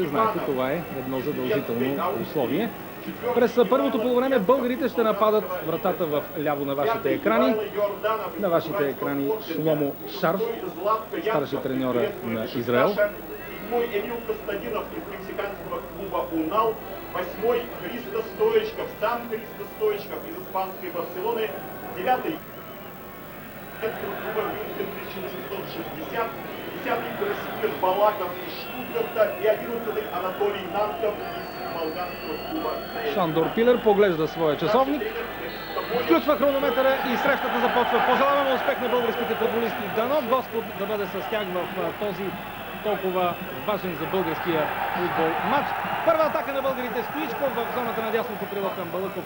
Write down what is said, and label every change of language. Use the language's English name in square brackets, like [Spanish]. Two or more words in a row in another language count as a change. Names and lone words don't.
[Bulgarian] Знаете, това е едно задължително условие. През първото полувреме българите ще нападат вратата в ляво на вашите екрани. На вашите екрани Шломо Шарф, старши треньора на Израел. [Russian] 8-й Христо Стоичков, сам Христо Стоичков из испанской Барселоны, 9-й клуба Мюнхен 1860, 10-й Красимир Балаков из Штутгарта и 11-й Анатолий Нанков из болгарского клуба. [Bulgarian] Шандор Пилер поглежда своя часовник, включва хронометъра и срещата започва. Пожелаваме успех на българските футболисти. Дано Господ да бъде с тях в този толкова важен за българския футбол матч. Първа атака на българите. Стоичков в зоната на дясното крило към Балъков.